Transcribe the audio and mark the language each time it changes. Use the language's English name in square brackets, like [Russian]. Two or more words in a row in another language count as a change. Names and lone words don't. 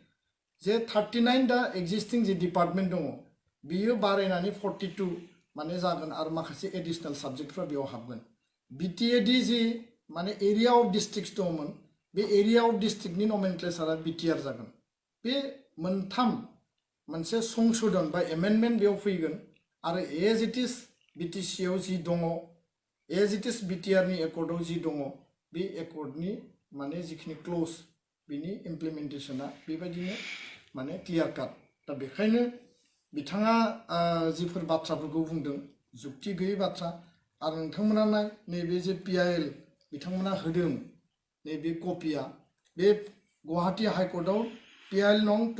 [Bodo] जे 39 दा एक्जिस्टिं जे डिपार्टमेन्ट दङ बियो बारायनानै 42 माने जागोन आरो माखासे एडिशनेल साबजेक्टफ्रा बेयाव हाबगोन बिटिएडि जि माने [English] area of districts [Bodo] दङमोन बे [English] area of districtनि [Bodo] नमेनक्लेचारा बिटिआर जागोन बे मोनथाम मोनसे संशोधन बा एमेन्डमेन्ट बेयाव फैगोन आरो [English] as it is [Bodo] बिटिसिआव जि दङ [English] as it is [Bodo] बिटिआरनि एकर्डआव जि दङ बे एकर्डनि माने जिखिनि क्लज बिनि इमप्लिमेन्टेशना बेबायदिनो माने [English] clear cut [Bodo] दा बेखायनो बिथाङा जिफोर बाथ्राफोरखौ बुंदों जुक्ति गैयै बाथ्रा आरो नोंथांमोना नाय नैबे जे पिआइएल बिथांमोना होदों नैबे कपिया बे गुवाहाटी हाइकर्टआव पिआइएल नं